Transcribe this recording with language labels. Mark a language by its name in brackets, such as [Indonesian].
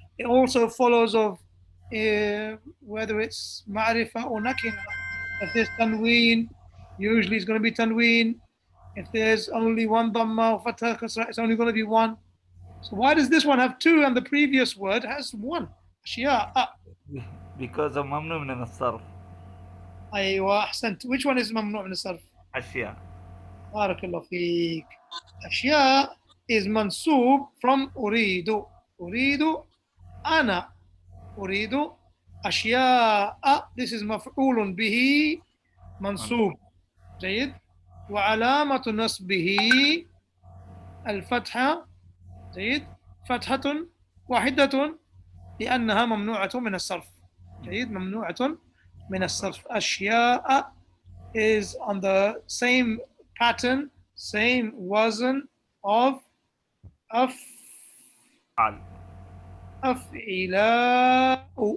[English] It also follows of whether it's ma'rifah or nakira. If there's tanween, usually it's going to be tanween. If there's only one dhamma or fatha kasra, it's only going to be one. So why does this one have 2 and the previous word has 1? [Arabic] أشياء. [English] Because of [Arabic] ممنوع من الصرف. أيوة أحسنت. [English] Which one is ممنوع من الصرف? [Arabic] أشياء. بارك الله فيك. [English] أشياء is mansoob from أريد. [Arabic] أريد أنا. أريد أشياء. [English] This is [Arabic] مفعول به منصوب. جيد. وعلامة نصبه الفتحة. جيد. فتحة واحدة لأنها ممنوعة من الصرف. جيد. ممنوعة من الصرف. [English] أشياء is on the same pattern, same wazn of أفعلاء.